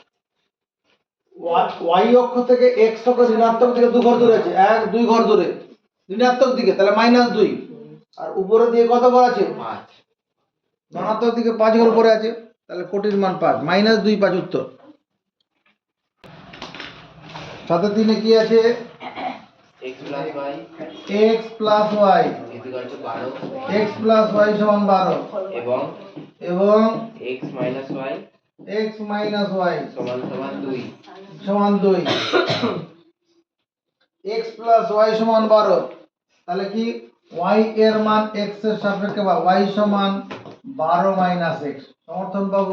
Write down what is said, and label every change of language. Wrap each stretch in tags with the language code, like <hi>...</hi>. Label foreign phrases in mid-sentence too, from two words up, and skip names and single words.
<bn>y অক্ষ থেকে x অক্ষ ঋণাত্মক দিকে 2 ঘর দূরে আছে, 1 2 ঘর দূরে ঋণাত্মক দিকে, তাহলে -2। আর উপরে দিয়ে কত ঘর আছে, 5। ধনাত্মক দিকে 5 ঘর উপরে আছে, তাহলে কোটির মান 5, -2 5 উত্তর। সাথে 3 কি আছে,</bn> <en>x plus y x plus y, equal to 12 x plus y</en> <bn>সমান 12 এবং</bn> <en>x minus y x minus y</en> <bn>সমান 2। সমান 2।</bn> <en>x plus y</en> <bn>সমান 12, তাহলে কি y এর মান x এর সাপেক্ষে বা y সমান</bn> <en>12 minus x,</en> <bn>সমর্থন পাবো।</bn>